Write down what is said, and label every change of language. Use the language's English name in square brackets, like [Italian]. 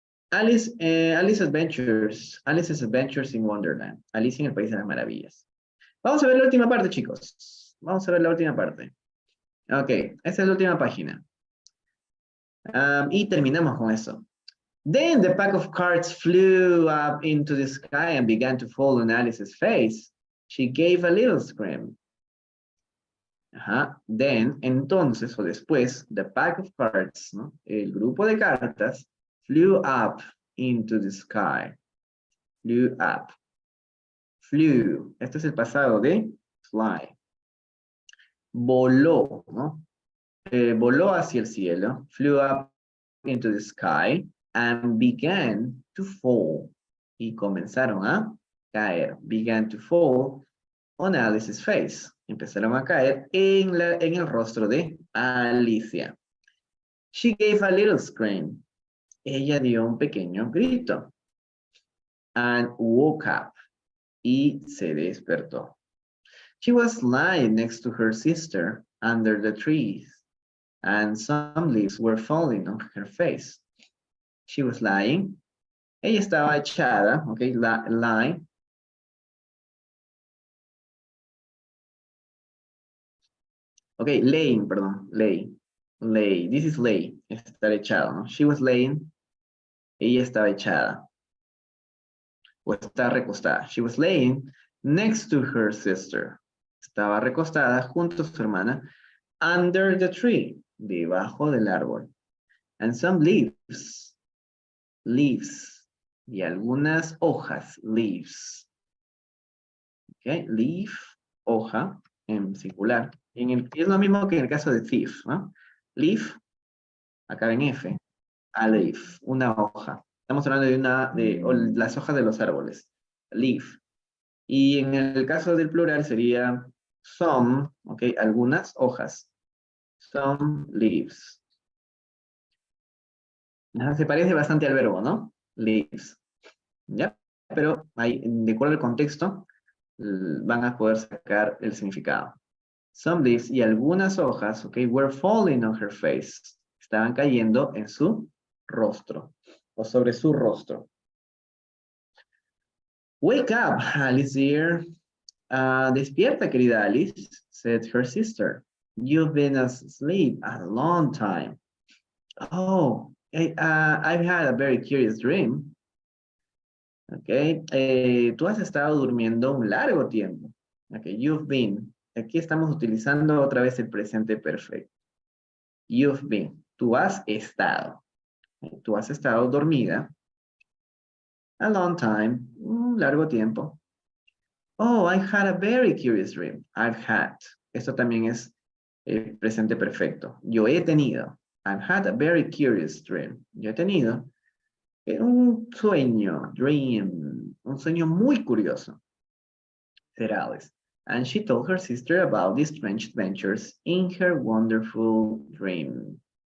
[English] Alice's Adventures in Wonderland. [Spanish] Alicia en el País de las Maravillas. Vamos a ver la última parte, chicos. Vamos a ver la última parte. Ok, esta es la última página. Y terminamos con eso. [English] Then the pack of cards flew up into the sky and began to fall on Alice's face. She gave a little scream. Then, [Spanish] entonces, o después, [English] the pack of cards, ¿no? [Spanish] El grupo de cartas, [English] flew up into the sky. Flew up. Flew. [Spanish] Este es el pasado de fly. Voló, ¿no? Voló hacia el cielo. [English] Flew up into the sky and began to fall. [Spanish] Y comenzaron a caer. [English] Began to fall on Alice's face. [Spanish] Empezaron a caer en el rostro de Alicia. [English] She gave a little scream. [Spanish] Ella dio un pequeño grito. [English] And woke up. [Spanish] Y se despertó. [English] She was lying next to her sister under the trees, and some leaves were falling on her face. She was lying. [Spanish] Ella estaba echada, okay, lie. [English] Okay, laying, perdón, lay. This is lay, [Spanish] estar echado, [English] ¿no? She was laying. [Spanish] Ella estaba echada. O está recostada. [English] She was laying next to her sister. [Spanish] Estaba recostada junto a su hermana. [English] Under the tree. [Spanish] Debajo del árbol. [English] And some leaves. Leaves. [Spanish] Y algunas hojas. Leaves. Okay, leaf, hoja, en singular. Es lo mismo que en el caso de thief, ¿no? Leaf, acá en F. A leaf, una hoja. Estamos hablando de las hojas de los árboles. Leaf. Y en el caso del plural sería some, ¿ok? Algunas hojas. [English] Some leaves. [Spanish] Se parece bastante al verbo, ¿no? Leaves. ¿Ya? Pero ahí, de acuerdo al contexto, van a poder sacar el significado. [English] Some leaves [Spanish] y algunas hojas, [English] ok, were falling on her face. [Spanish] Estaban cayendo en su rostro o sobre su rostro. [English] Wake up, Alice dear. [Spanish] Despierta, querida Alice, [English] said her sister. You've been asleep a long time. Oh, I've had a very curious dream. [Spanish] Ok, tú has estado durmiendo un largo tiempo. Ok, [English] you've been. [Spanish] Aquí estamos utilizando otra vez el presente perfecto. [English] You've been. [Spanish] Tú has estado. Tú has estado dormida. [English] A long time. [Spanish] Un largo tiempo. [English] Oh, I had a very curious dream. I've had. [Spanish] Esto también es presente perfecto. Yo he tenido. [English] I've had a very curious dream. [Spanish] Yo he tenido un sueño, dream, un sueño muy curioso. [English] Said Alice. And she told her sister about the strange adventures in her wonderful dream.